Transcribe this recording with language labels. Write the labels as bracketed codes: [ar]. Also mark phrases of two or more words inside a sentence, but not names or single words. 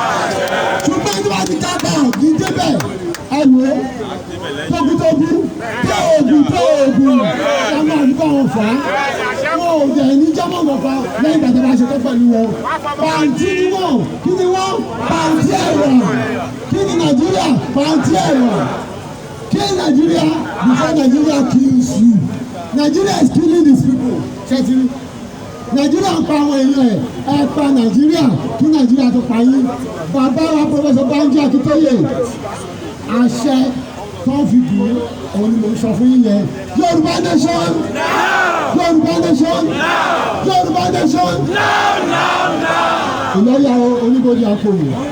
[yo] Ṣùgbọ́n ní wàá ti ká bá kì í débẹ̀. Ẹ wò ó, tógútógú, tó oògùn, ọmọ àdúgbò wọn fà á. Wọ́n ò jẹ́ ní jámọ̀ kankan lẹ́yìn ìgbà tó bá ṣe tó pẹ̀lú wọn. Pàǹtí ni wọ́n, kí ni wọ́n? Pàǹtí ẹ̀rọ. Kí ni Nàìjíríà? Pàǹtí ẹ̀rọ. [en] Kill Nigeria before Nigeria kills you. Nigeria is killing these people. [yo] Ṣètìlí. Nàìjíríà ń pa àwọn èèyàn ẹ̀ pa Nàìjíríà kí Nàìjíríà tó pa yín. Bàbá wa Professor Banji Akintoye àṣẹ tó ń fi dùn òun ni mo sọ fún yín yẹn. Yorùbá nation. Yorùbá nation. Yorùbá nation. Ìlọ́yà oníbodè àpòyè.